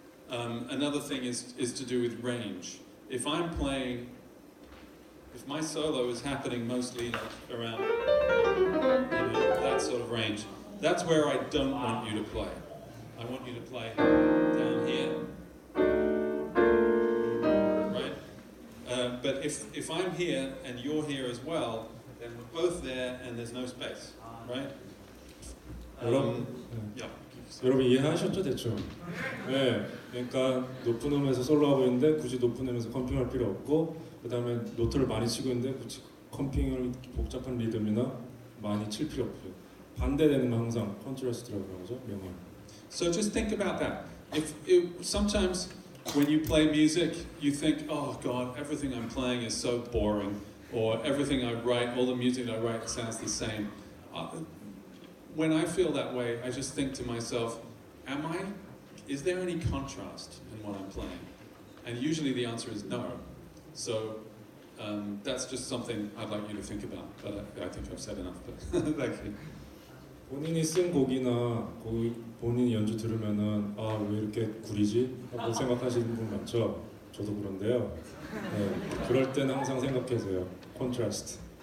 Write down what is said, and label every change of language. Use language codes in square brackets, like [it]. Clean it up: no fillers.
[en] Another thing is to do with range. If my solo is happening mostly like around that sort of range, that's where I don't want you to play. I want you to play down here, right? But if I'm here and you're here as well, then we're both there and there's no space, right? Yeah. [ko] 여러분 이해하셨죠 대충? 네, 그러니까 높은 음에서 솔로하고 있는데 굳이 높은 음에서 컴핑할 필요 없고 그 다음에 노트를 많이 치고 있는데 굳이 컴핑을 복잡한 리듬이나 많이 칠 필요 없고요. 반대되는 건 항상 컨트라스트라고 하죠. 명암. [en] So just think about that. Sometimes when you play music, you think, oh God, everything I'm playing is so boring, or everything I write, all the music I write sounds the same. When I feel that way, I just think to myself, is there any contrast in what I'm playing? And usually the answer is no. So that's just something I'd like you to think about, but I think I've said enough. But thank you. [ko] 본인이 쓴 곡이나 본인 연주 들으면은 아 왜 이렇게 구리지? 하고 생각하시는 분 많죠? 저도 그런데요. 네, 그럴 때는 항상 생각해서요. 컨트라스트.